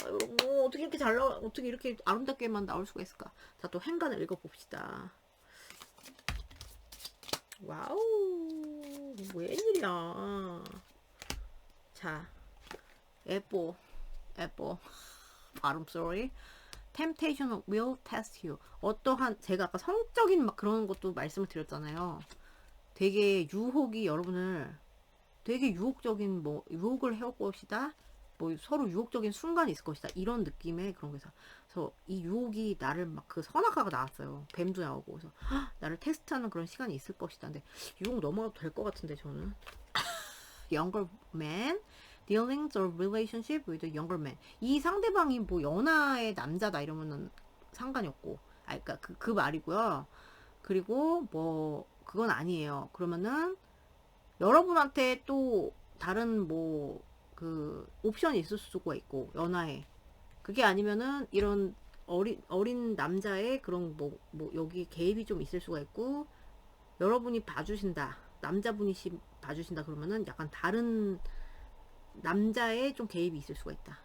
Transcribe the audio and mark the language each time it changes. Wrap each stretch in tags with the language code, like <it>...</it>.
<ko>여러분 어떻게 이렇게 잘 나와 어떻게 이렇게 아름답게만 나올 수가 있을까. 자 또 행간을 읽어봅시다. 와우 웬일이야. 자 에뽀 발음</ko> <en>sorry. Temptation will test you.</en> <ko>어떠한 제가 아까 성적인 막 그런 것도 말씀을 드렸잖아요. 되게 유혹이 여러분을 되게 유혹적인 뭐 유혹을 해올 것이다. 뭐 서로 유혹적인 순간이 있을 것이다. 이런 느낌의 그런 거에서 그래서 이 유혹이 나를 막 그 선악과가 나왔어요. 뱀도 나오고 그래서 나를 테스트하는 그런 시간이 있을 것이다. 근데 유혹 넘어가도 될 것 같은데 저는</ko> <en>younger man dealings or relationship with a younger man.</en> <ko>이 상대방이 뭐 연하의 남자다 이러면은 상관이 없고 그러니까 그 말이고요. 그리고 뭐 그건 아니에요. 그러면은 여러분한테 또 다른 뭐 그 옵션이 있을 수가 있고 연하에 그게 아니면은 이런 어린 남자의 그런 뭐 여기 개입이 좀 있을 수가 있고 여러분이 봐주신다 남자분이 봐주신다 그러면은 약간 다른 남자의 좀 개입이 있을 수가 있다.</ko>